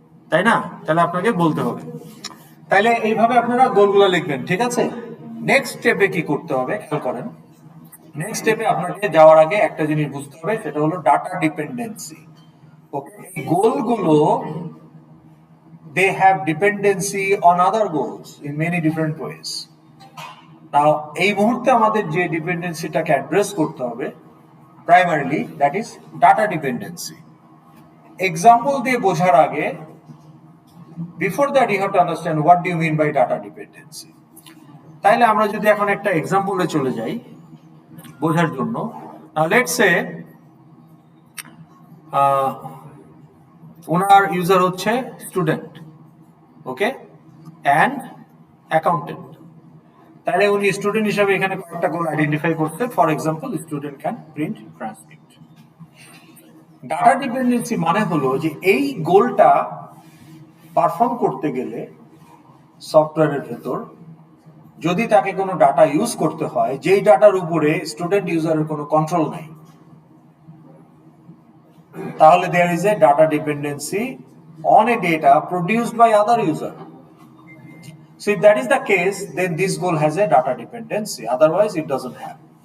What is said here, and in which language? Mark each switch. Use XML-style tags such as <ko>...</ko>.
<bn>তাই না? তাহলে আপনাকে বলতে হবে। তাইলে এইভাবে আপনারা গোলগুলো লিখবেন, ঠিক আছে? নেক্সট স্টেপে কি করতে হবে খেয়াল করেন। নেক্সট স্টেপে আপনাকে যাওয়ার আগে একটা জিনিস বুঝতে হবে, সেটা হলো ডাটা ডিপেন্ডেন্সি।</bn> <en>okay,</en> <bn>এই গোলগুলো</bn> <en>they have dependency on other goals in many different ways.</en> <bn>Now এই মুহূর্তে আমাদের যে ডিপেন্ডেন্সিটাকে অ্যাড্রেস করতে হবে primarily,</bn> <en>that is data dependency.</en> <bn>Example দিয়ে বোঝার আগে,</bn> <en>before that you have to understand what do you mean by data dependency.</en> <bn>তাইলে আমরা যদি এখন একটা এক্সাম্পলে চলে যাই বোঝার জন্য, লেটস সে ওনার ইউজার হচ্ছে স্টুডেন্ট, ওকে, অ্যান্ড অ্যাকাউন্টেন্ট। তাহলে উনি স্টুডেন্ট হিসাবে এখানে কয়েকটা গোল আইডেন্টিফাই করতে, for example</bn> <en>Student can print transcript.</en> <bn>Data dependency মানে হলো যে এই গোলটা পারফর্ম করতে গেলে সফটওয়্যারের ভেতর যদি তাকে কোনো ডাটা ইউজ করতে হয়, যেই ডাটার উপরে স্টুডেন্ট ইউজারের কোনো কন্ট্রোল নাই, তাহলে</bn> <en>there is a data dependency on a data produced by other user. So if that is the case, then this goal has a data dependency, otherwise it doesn't have.</en>